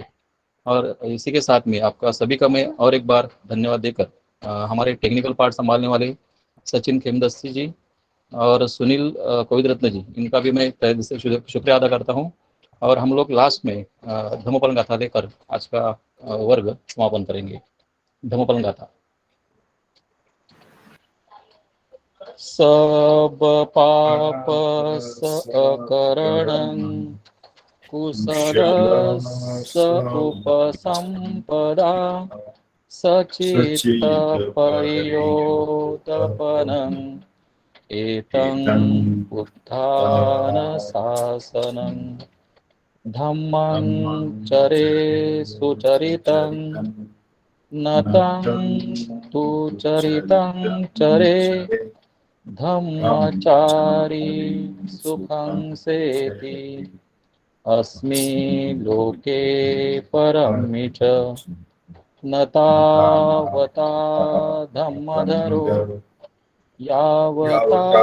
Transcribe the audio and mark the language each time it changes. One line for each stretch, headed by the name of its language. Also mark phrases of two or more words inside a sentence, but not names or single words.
Hindi: और इसी के साथ में आपका सभी का मैं और एक बार धन्यवाद देकर हमारे टेक्निकल पार्ट संभालने वाले सचिन खेमदस्ती जी और सुनील कोविद रत्न जी, इनका भी मैं तहे दिल से शुक्रिया अदा करता हूँ। और हम लोग लास्ट में धम्मपलन गाथा लेकर आज का वर्ग समापन करेंगे। धम्मपलन गाथा।
Pali: सब पाप सकरणं कुशलस्य उपसंपदा सचित्त परियोदपनं एतं उत्थान शासनं धम्मं चरे सुचरितं नतं तु चरितं चरे धम्मचारी सुखं सेति अस्मि लोके परमि च न तावता धम्मधरो यावता